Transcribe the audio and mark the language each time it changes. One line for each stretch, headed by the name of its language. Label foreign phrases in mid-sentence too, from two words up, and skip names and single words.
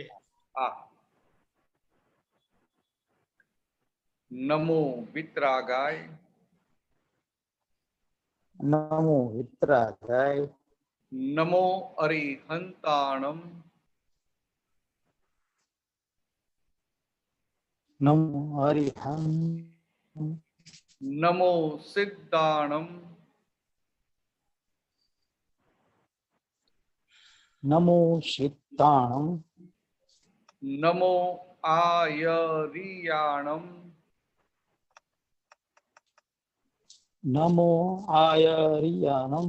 Prakrit languages: હા. નમો વિતરાગાય, નમો વિતરાગાય, નમો અરિહંતાણમ, નમો હરિહંતાણમ, नमो सिद्धाणम नमो सिद्धाणम नमो आयरियाणम नमो आयरियाणम